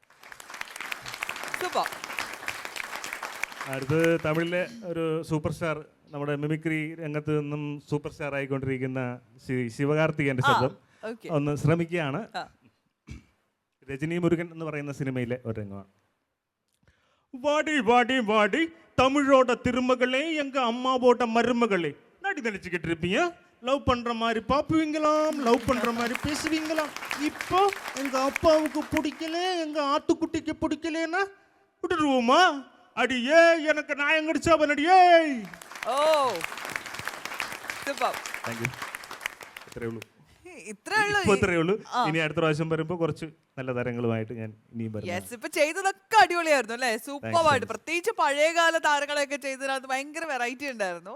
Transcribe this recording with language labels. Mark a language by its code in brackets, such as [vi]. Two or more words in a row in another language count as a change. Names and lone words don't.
[ml] അടുത്ത് തമിഴിലെ ഒരു സൂപ്പർ സ്റ്റാർ, നമ്മുടെ മിമിക്രി രംഗത്ത് നിന്നും സൂപ്പർ സ്റ്റാർ ആയിക്കൊണ്ടിരിക്കുന്ന ശിവകാർത്തികേയന്റെ ശബ്ദം ഒന്ന് ശ്രമിക്കുകയാണ്. രജനി മുരുകൻ എന്ന് പറയുന്ന സിനിമയിലെ ഒരു രംഗമാണ്. [ta] வாடி வாடி வாடி தமிழோட திருமகளே, எங்க அம்மாவோட மருமகளே, நடி நினைச்சுக்கிட்டு இருப்பீங்க. லவ் பண்ற மாதிரி பாப்புவீங்களாம், லவ் பண்ற மாதிரி பேசுவீங்களாம். இப்போ எங்க அப்பாவுக்கு பிடிக்கல, எங்க ஆட்டுக்குட்டிக்கு பிடிக்கலன்னா விட்டுருவோமா? அடியே எனக்கு நாயம் கடிச்சா பண்ணடியே. [ml] ഓ സൂപ്പർ. [en] thank you. [ml] ഇത്രയേ ഉള്ളൂ. ഇത്രേ ഉള്ളൂ. ഇപ്പൊ ഇത്രയേ ഉള്ളൂ. ഇനി അടുത്ത പ്രാവശ്യം വരുമ്പോ കുറച്ച് നല്ല താരങ്ങളുമായിട്ട് ഞാൻ ഇനിയും വരും. യെസ്, ഇപ്പൊ ചെയ്തതൊക്കെ അടിപൊളിയായിരുന്നു അല്ലേ, സൂപ്പറായിട്ട്. പ്രത്യേകിച്ച് പഴയകാല താരങ്ങളെയൊക്കെ ചെയ്തതിനകത്ത് ഭയങ്കര വെറൈറ്റി ഉണ്ടായിരുന്നു.